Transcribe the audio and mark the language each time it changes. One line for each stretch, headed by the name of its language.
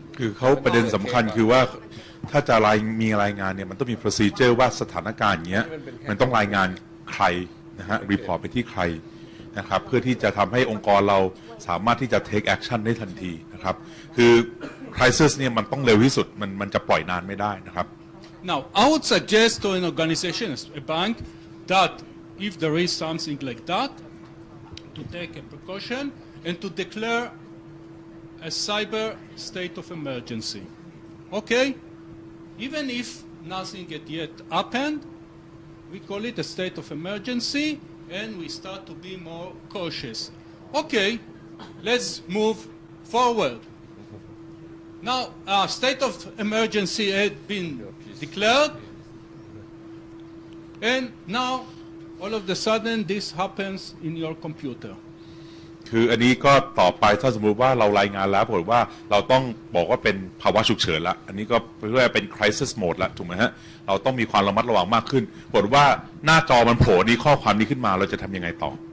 Thai: คือเขาประเด็นสำคัญคือว่าถ้าจะมีรายงานเนี่ยมันต้องมี procedure ว่าสถานการณ์อย่างเงี้ยมันต้องรายงานใครนะฮะ report ไปที่ใครนะครับเพื่อที่จะทำให้องค์กรเราสามารถที่จะ take action ได้ทันทีนะครับคือ crisis เนี่ยมันต้องเร็วที่สุดมันจะปล่อยนานไม่ได้นะครับ
English: Now, I would suggest to an organization, a bank, that if there is something like that, to take a precaution and to declare a cyber state of emergency. Okay? Even if nothing yet happened, we call it a state of emergency and we start to be more cautious. Okay, let's move forward. Now, a state of emergency had been declared, and now, all of a sudden, this happens in your computer.
Thai: คืออันนี้ก็ต่อไปถ้าสมมุติว่าเรารายงานแล้วปรากฏว่าเราต้องบอกว่าเป็นภาวะฉุกเฉินละอันนี้ก็เรียกว่าเป็น crisis mode ละถูกไหมฮะเราต้องมีความระมัดระวังมากขึ้นปรากฏว่าหน้าจอมันโผล่นี้ข้อความนี้ขึ้นมาเราจะทำยังไงต่อ